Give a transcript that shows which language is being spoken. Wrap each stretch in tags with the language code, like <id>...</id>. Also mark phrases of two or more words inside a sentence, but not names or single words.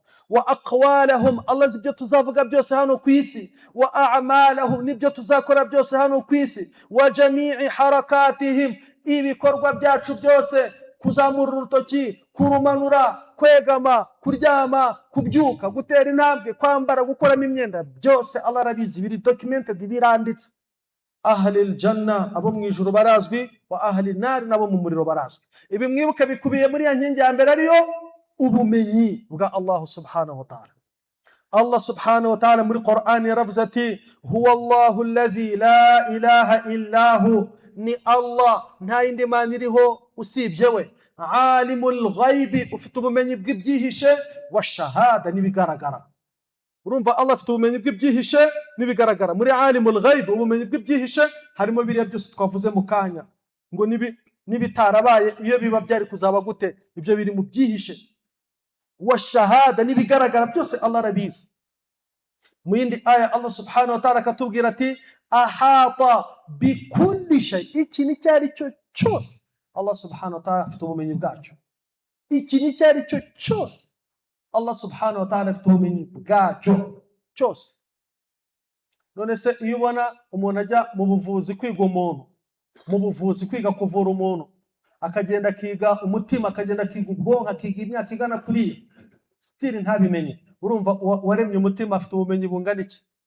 <ar>وأقوالهم,</ar> <rw>Allah ibyo tuzavuga byose hano ku isi,</rw> <ar>وأعمالهم,</ar> <rw>nibyo tuzakora byose hano ku isi,</rw> <ar>وجميع حركاتهم,</ar> <rw>ibikorwa byacu byose, kuzamura urutoki, kurumanura, kwegama, kuryama, kubyuka, gutera intambwe, kwambara, gukoramo imyenda, byose Allah arabizi, biri documented, biranditse.</rw> <ar>أهل الجنة,</ar> <rw>abo mu ijuru barazwi,</rw> <ar>وأهل النار,</ar> <rw>nabo mu muriro barazwi. Ibi mwibuka bikubiye muri ya nkingi ya mbere ariyo ubumenyi bwa</rw> <ar>الله سبحانه وتعالى. الله سبحانه وتعالى</ar> <rw>muri Qur'an yaravuze ati</rw> <ar>هو الله الذي لا إله إلا هو,</ar> <rw>ni Allah nta yindi mana iriho usibye we.</rw> <ar>عالم الغيب,</ar> <rw>ufite ubumenyi bw'ibyihishe,</rw> <ar>والشهادة,</ar> <rw>n'ibigaragara. Urumva Allah afite ubumenyi bw'ibyihishe n'ibigaragara. Muri</rw> <ar>عالم الغيب,</ar> <rw>ubumenyi bw'ibyihishe harimo biriya byose twavuze mu kanya ngo nibitarabaye iyo biba byari kuzaba gute, ibyo biri mu byihishe.</rw> <ar>والشهادة,</ar> <rw>n'ibigaragara byose Allah arabizi. Mu yindi aya</rw> <ar>الله سبحانه وتعالى</ar> <rw>akatubwira ati</rw> <ar>أحاط بكل شيء,</ar> <rw>iki ni cyari cyo cyose</rw> <ar>الله سبحانه وتعالى</ar> <rw>afite ubumenyi bwacyo. Iki ni cyari cyo cyose</rw> <ar>الله سبحانه وتعالى</ar> <rw>afite ubumenyi bwacyo cyose. None se iyo ubona umuntu ajya mu buvuzi kwiga umuntu, mu buvuzi kwiga kuvura umuntu, akagenda akiga umutima, akagenda akiga ubwonko, akiga imyaka igana kuriya, still ntabimenye, urumva waremye umutima afite ubumenyi bungana iki?</rw>